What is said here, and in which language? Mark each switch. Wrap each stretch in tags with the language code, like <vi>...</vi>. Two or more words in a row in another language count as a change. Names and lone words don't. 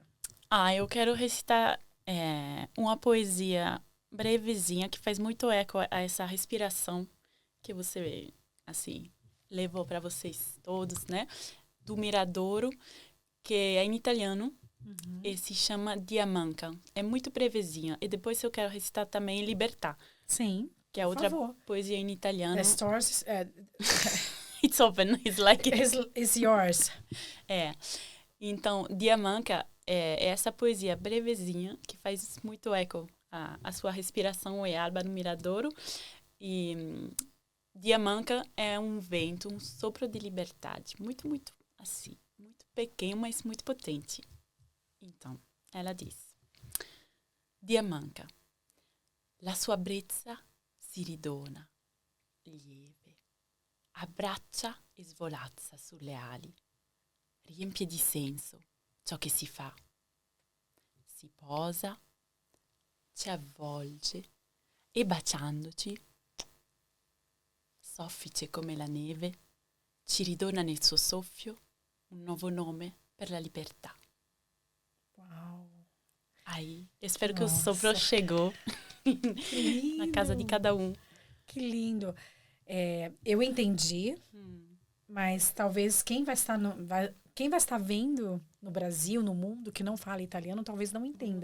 <pt>Eu quero recitar uma poesia brevezinha que faz muito eco a essa respiração que você, assim, levou para vocês todos, né? Do Miradouro, que é em italiano. E se chama Diamanca. É muito brevezinha. E depois eu quero recitar também Libertà. Sim, que é outra poesia em italiano.</pt> <en>The stars... It's open. It's like... It's yours.</en> <pt>Então, Diamanca é essa poesia brevezinha que faz muito eco a sua respiração é alba no Miradouro. E Diamanca é um vento, um sopro de liberdade. Muito, muito assim. Muito pequeno, mas muito potente. Então, ela diz:</pt> <it>Diamanca, la sua brezza si ridona, lieve, abbraccia e svolazza sulle ali, riempie di senso ciò che si fa, si posa, ci avvolge e baciandoci, soffice come la neve, ci ridona nel suo soffio un nuovo nome per la libertà.</it> <pt>Uau! Aí, espero que o sopro chegou na casa de cada um. Que lindo! Eu entendi, mas talvez quem vai estar vendo no Brasil, no mundo, que não fala italiano, talvez não entenda.</pt>